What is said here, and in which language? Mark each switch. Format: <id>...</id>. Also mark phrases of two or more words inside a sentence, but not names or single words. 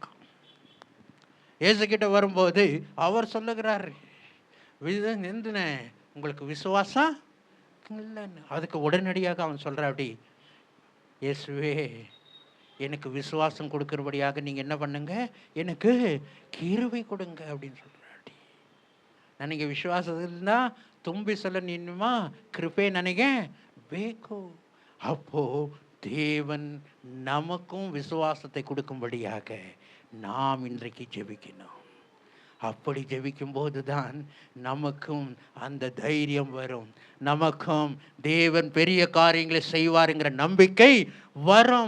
<ta>இயேசுக்கிட்ட வரும்போது அவர் சொல்லுகிறார், நின்றுன உங்களுக்கு விசுவாசம் இல்லைன்னு. அதுக்கு உடனடியாக அவன் சொல்கிற, அப்படி இயேசுவே எனக்கு விசுவாசம் கொடுக்குறபடியாக நீங்கள் என்ன பண்ணுங்க, எனக்கு கிருபை கொடுங்க அப்படின்னு சொல்கிறாடி.</ta> <kn>ನನಗೆ ವಿಶ್ವಾಸದಿಂದ ತುಂಬಿಸಲು ನಿಮ್ಮ ಕೃಪೆ ನನಗೆ ಬೇಕು.</kn> <ta>அப்போ தேவன் நமக்கும் விசுவாசத்தை கொடுக்கும்படியாக நாம் இன்றைக்கு ஜெபிக்கணும். அப்படி ஜெபிக்கும் போது தான் நமக்கும் அந்த தைரியம் வரும், நமக்கும் தேவன் பெரிய காரியங்களை செய்வாருங்கிற நம்பிக்கை வரும்.</ta>